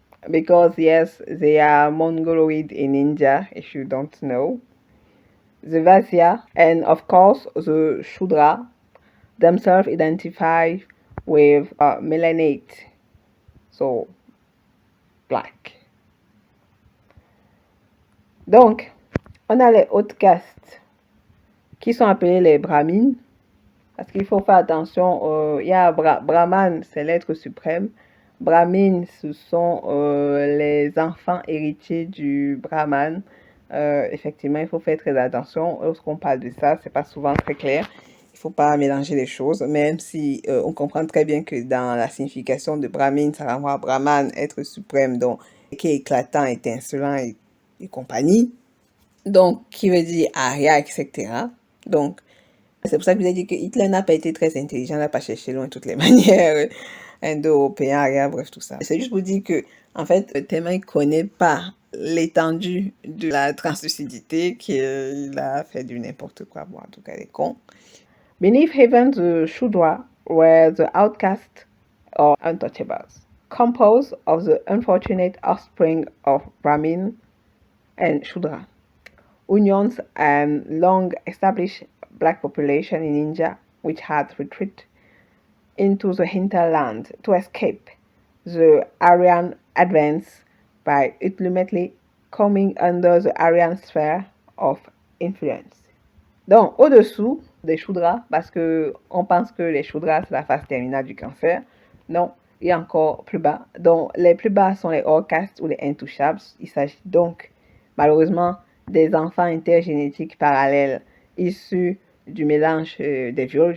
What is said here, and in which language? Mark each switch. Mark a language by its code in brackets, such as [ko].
[en] Because yes, they are Mongoloid in India, if you don't know. The Vasya, and of course the Shudra, themselves identify with melanate, so black. [fr] Donc, on a les hautes castes qui sont appelées les brahmines, parce qu'il faut faire attention, il y a Brahman, c'est l'être suprême. Brahmines, ce sont les enfants héritiers du Brahman. Effectivement, il faut faire très attention. Lorsqu'on parle de ça, c'est pas souvent très clair. Il faut pas mélanger les choses, même si on comprend très bien que dans la signification de Brahmin, ça renvoie à Brahman, être suprême, donc qui est éclatant, étincelant et compagnie. Donc, qui veut dire Arya, etc. Donc, c'est pour ça que je vous ai dit que Hitler n'a pas été très intelligent, n'a pas cherché loin de toutes les manières, indo-européen, Arya, bref, tout ça. C'est juste pour dire que, en fait, tellement il ne connaît pas l'étendue de la translucidité qu'il a fait du n'importe quoi. Bon, en tout cas, il est con. [en] Beneath heaven, the Shudra were the outcasts or untouchables, composed of the unfortunate offspring of Brahmin and Shudra. Unions and long-established black population in India, which had retreated into the hinterland to escape the Aryan advance by ultimately coming under the Aryan sphere of influence. [fr] Donc, au-dessous des Shudras, parce qu'on pense que les Shudras, c'est la phase terminale du cancer. Non, il y a encore plus bas. Donc, les plus bas sont les hors castes ou les intouchables. Il s'agit donc, malheureusement, des enfants intergénétiques parallèles issus du mélange des viols.